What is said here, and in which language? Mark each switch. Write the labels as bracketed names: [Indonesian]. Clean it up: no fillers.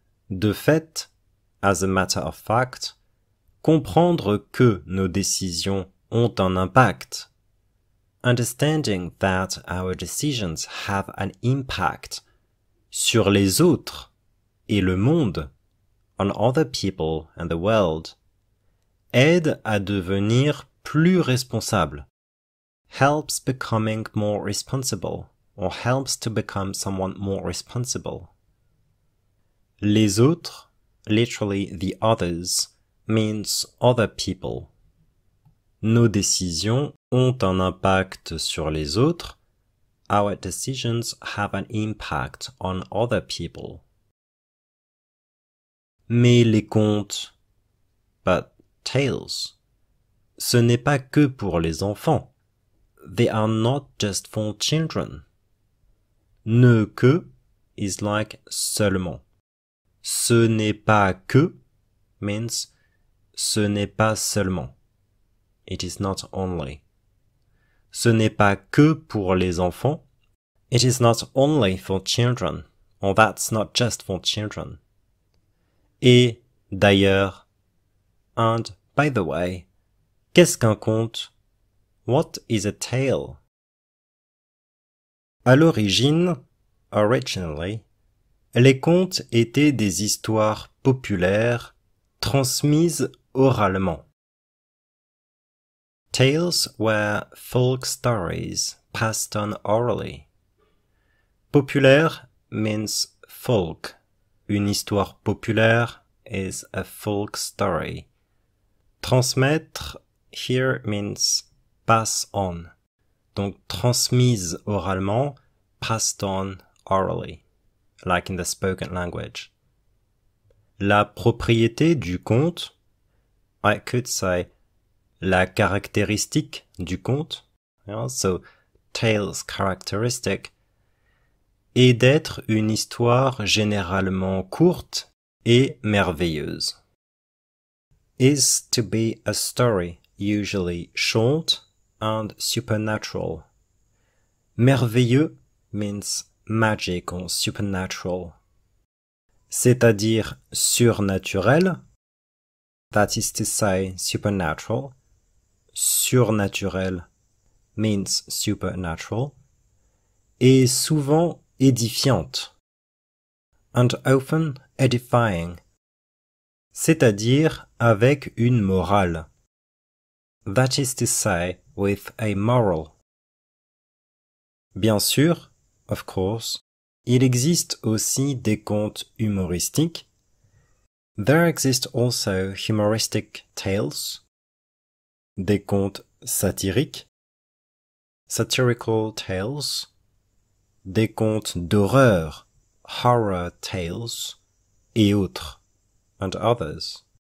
[French] De fait, [English] as a matter of fact, [French] comprendre que nos décisions ont un impact, [English] understanding that our decisions have an impact [French] sur les autres et le monde, [English] on other people and the world, [French] aide à devenir plus responsable, [English] helps becoming more responsible, or helps to become someone more responsible. Les autres, literally the others, means other people. [French] Nos décisions ont un impact sur les autres. [English] Our decisions have an impact on other people. [French] Mais les contes, [English] but tales, [French] ce n'est pas que pour les enfants. [English] They are not just for children. Ne que is like seulement. [French] Ce n'est pas que means ce n'est pas seulement. [English] It is not only. [French] Ce n'est pas que pour les enfants. [English] It is not only for children. Or that's not just for children. [French] Et d'ailleurs, [English] and by the way, [French] qu'est-ce qu'un conte? [English] What is a tale? [French] À l'origine, originally, les contes étaient des histoires populaires transmises oralement. [English] Tales were folk stories passed on orally. Populaire means folk. Une histoire populaire is a folk story. Transmettre here means pass on. [French] Donc transmise oralement, [English] passed on orally, like in the spoken language. [French] La propriété du conte, [English] I could say [French] la caractéristique du conte, [English] so tale's characteristic, [French] est d'être une histoire généralement courte et merveilleuse. [English] Is to be a story usually short and supernatural. Merveilleux means magic or supernatural. [French] C'est-à-dire surnaturel, [English] that is to say supernatural. Surnaturel means supernatural. [French] Et souvent édifiante, [English] and often edifying. [French] C'est-à-dire avec une morale. [English] That is to say, with a moral. [French] Bien sûr, [English] of course, [French] il existe aussi des contes humoristiques. [English] There exist also humoristic tales. [French] Des contes satiriques. [English] Satirical tales. [French] Des contes d'horreur. [English] Horror tales. [French] Et autres. [English] And others.